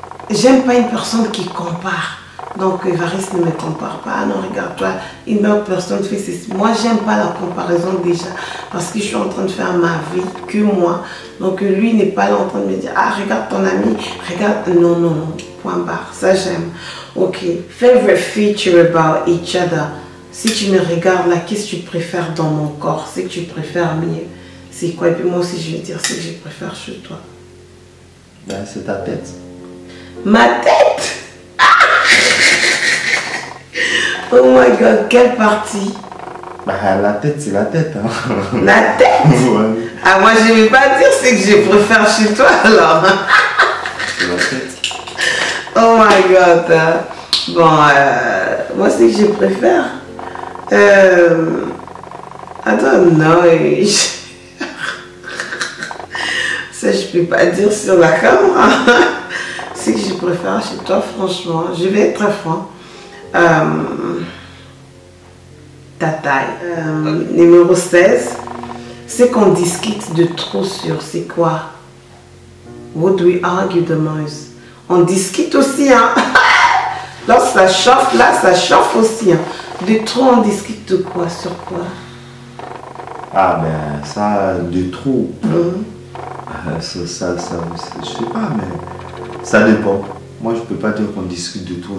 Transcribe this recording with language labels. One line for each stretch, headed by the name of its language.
French: j'aime pas une personne qui compare. Donc, Évariste ne me compare pas. Ah non, regarde-toi, une autre personne fait ceci. Moi, j'aime pas la comparaison déjà. Parce que je suis en train de faire ma vie, que moi. Donc, lui n'est pas là en train de me dire, ah, regarde ton ami, regarde. Non, non, non. Point barre. Ça, j'aime. Ok.
English: Favorite feature about each other.
French: Si tu me regardes là, qu'est-ce que tu préfères dans mon corps? C'est que tu préfères mieux. C'est quoi? Et puis moi aussi, je vais dire ce que je préfère chez toi. Ben, c'est ta tête. Ma tête?
English: Oh my god,
French: quelle partie? Bah, la tête, c'est la tête. Hein. La tête? Ouais. Ah, moi, je ne vais pas dire ce que je préfère chez toi, alors. C'est la tête.
English: Oh my god.
French: Bon, moi, c'est que je préfère.
English: I don't know.
French: Ça, je peux pas dire sur la caméra. C'est que je préfère chez toi, franchement. Je vais être très franc. Ta taille. Numéro 16. C'est qu'on discute de trop sur c'est quoi?
English: What do we argue the most?
French: On discute aussi, hein. Lorsque ça chauffe, là, ça chauffe aussi, hein. De trop, on discute de quoi? Sur quoi? Ah ben, ça, de trop. Ça, je sais pas, mais ça dépend. Moi, je peux pas dire qu'on discute de trop.